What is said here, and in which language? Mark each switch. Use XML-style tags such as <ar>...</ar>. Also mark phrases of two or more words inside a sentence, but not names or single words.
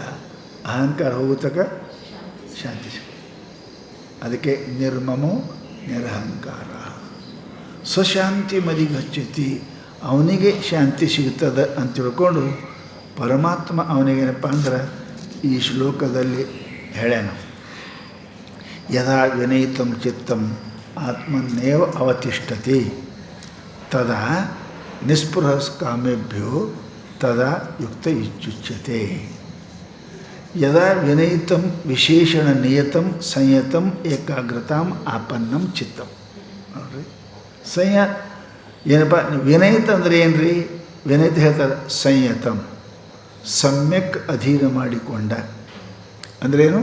<kn>ಅಹಂಕಾರ ಹೋಗೋ ತನಕ ಶಾಂತಿ ಸಿಗ.</kn> <sa>ಅದಕ್ಕೆ ನಿರ್ಮಮೋ ನಿರಹಂಕಾರ ಸ್ವಶಾಂತಿ ಮದಿಗಚ್ಚತಿ.</sa> <kn>ಅವನಿಗೆ ಶಾಂತಿ ಸಿಗ್ತದೆ ಅಂತ ತಿಳ್ಕೊಂಡು ಪರಮಾತ್ಮ ಅವನಿಗೇನಪ್ಪ ಅಂದ್ರೆ ಈ ಶ್ಲೋಕದಲ್ಲಿ ಹೇಳ್ಯಾನ.</kn> <sa>ಯದಾ ವಿನಯಿತಂ ಚಿತ್ತಂ ಆತ್ಮನ್ನೇವ ಅವತಿಷ್ಠತಿ ತದಾ ನಿಸ್ಪೃಹ ಕಾಮೇಭ್ಯೋ ತದಾ ಯುಕ್ತ ಇತ್ಯುಚ್ಯತೆ. ಯದಾ ವಿನಯಿತಂ ವಿಶೇಷಣ ನಿಯತಂ ಸಂಯತಂ ಏಕಾಗ್ರತಾಂ ಆಪನ್ನಂ ಚಿತ್ತಂ.</sa> <kn>ನೋಡ್ರಿ, ಏನಪ್ಪ ವಿನಯಿತ ಅಂದರೆ ಏನು ರೀ? ವಿನಯಿತ ಹೇಳ್ತಾರೆ ಸಂಯತಂ, ಸಮ್ಯಕ್ ಅಧೀನ ಮಾಡಿಕೊಂಡ ಅಂದ್ರೇನು?</kn>